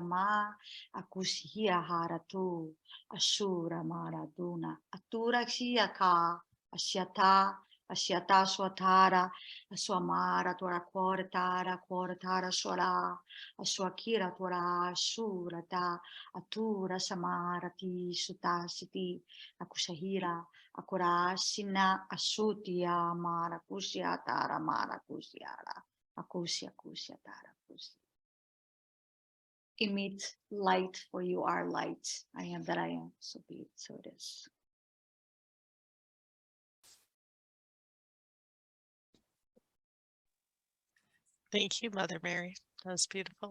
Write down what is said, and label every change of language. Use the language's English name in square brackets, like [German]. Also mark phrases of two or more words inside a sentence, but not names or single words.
[English] Ma Akushia Hara Tu Ashura Mara Duna Atura Shiaka Ashyata Ashyata Swatara Aswamara Tora Koratara Koratara Swara Aswakira Tora Surata Atura Samarati Sutasiti Akushahira Akurashina Asutia Marakusia Tara Marakusiara Akusia Kusia Tara Kusia. Emit light, for you are light. I am that I am, so be it, so it is. Thank you, Mother Mary. That was beautiful.